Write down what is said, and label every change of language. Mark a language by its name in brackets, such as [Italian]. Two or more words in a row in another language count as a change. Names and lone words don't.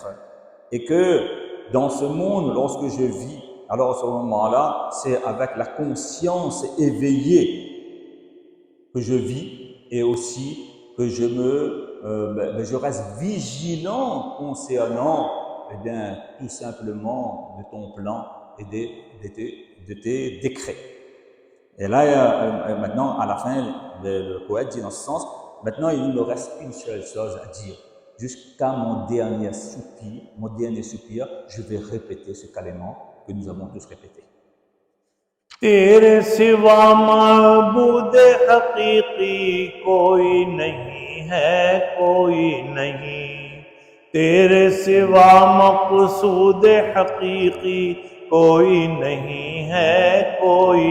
[French] Et que dans ce monde, lorsque je vis, alors à ce moment-là, c'est avec la conscience éveillée que je vis et aussi que je reste vigilant concernant, eh bien, tout simplement de ton plan et de tes décrets. Et là, maintenant, à la fin, le poète dit dans ce sens, maintenant, il me reste une seule chose à dire. Jusqu'à mon dernier soupir, je vais répéter ce calmement que nous avons tous répété. [Urdu] تیرے سوا معبود حقیقی کوئی نہیں ہے، کوئی نہیں، تیرے سوا مقصود حقیقی کوئی نہیں ہے، کوئی